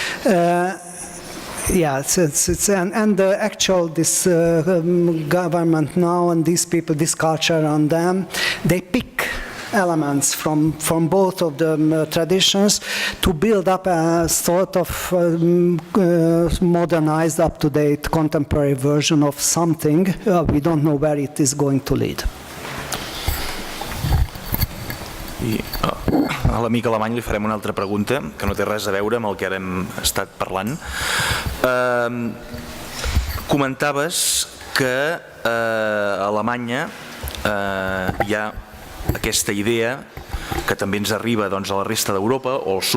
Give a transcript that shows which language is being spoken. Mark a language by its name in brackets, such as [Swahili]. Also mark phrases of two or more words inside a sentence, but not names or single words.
[English] Yeah, and the actual this government now and these people, this culture on them, they pick elements from both of the traditions to build up a sort of modernized, up-to-date, contemporary version of something. We don't know where it is going to lead. [Catalan] I a l'amic alemany li farem una altra pregunta que no té res a veure amb el que ara hem estat parlant. Comentaves que a Alemanya hi ha aquesta idea que també ens arriba a la resta d'Europa o al